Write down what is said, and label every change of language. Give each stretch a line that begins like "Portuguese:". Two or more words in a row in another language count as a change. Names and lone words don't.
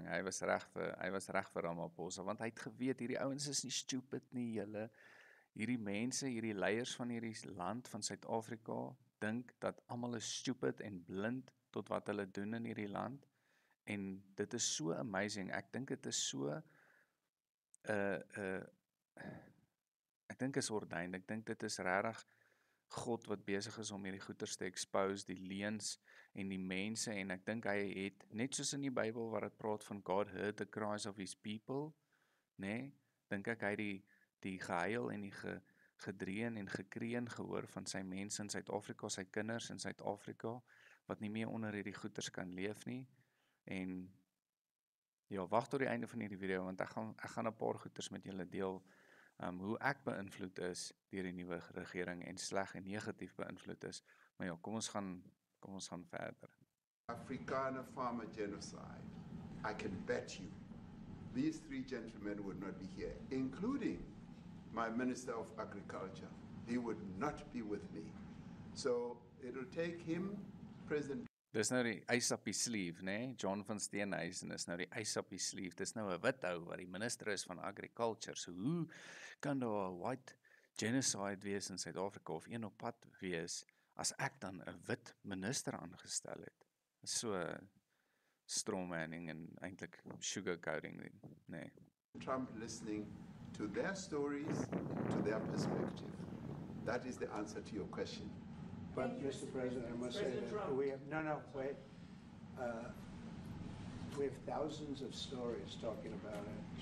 Afrikaans: Hy was reg vir Ramaphosa, want hy het geweet, hierdie ouens is nie stupid nie, hierdie mense, hierdie leiers van hierdie land van Suid-Afrika, dink dat almal is stupid en blind tot wat hulle doen in hierdie land, En dit is so amazing. Ek dink dit is so ek dink is ordained. Ek dink dit is regtig God wat besig is om hierdie goeters te expose, die leuns en die mense, en ek dink hy het, net soos in die Bybel waar dit praat van
English: God heard the cries of his people,
Afrikaans: nê, dink ek hy het die gehuil en die gedreun en gekreun gehoor van sy mense in Suid-Afrika, sy kinders in Suid-Afrika, wat nie meer onder hierdie goeters kan leef nie, en ja, wag tot die einde van hierdie video, want ek gaan 'n paar goeters met julle deel, hoe ek beïnvloed is deur die nuwe regering en sleg en negatief beïnvloed is. Maar ja, kom ons gaan verder.
English: Afrikaner farmer genocide, I can bet you these three gentlemen would not be here, including my Minister of Agriculture. He would not be with me. So it'll take him, President.
Afrikaans: Dis nou die ys op die sleeve, né? John van Steenhuisen is nou die ys op die sleeve. Dis nou 'n wit ou wat die minister is van Agriculture. So hoe kan daar 'n
English: white genocide
Afrikaans: wees in Suid-Afrika of een op pad wees as ek dan 'n wit minister aangestel het? So strawmanning en eintlik sugarcoating, nee.
English: Trump listening to their stories, to their perspective. That is the answer to your question. But, Mr. President, I must say that we have, wait. We have thousands of stories talking about it.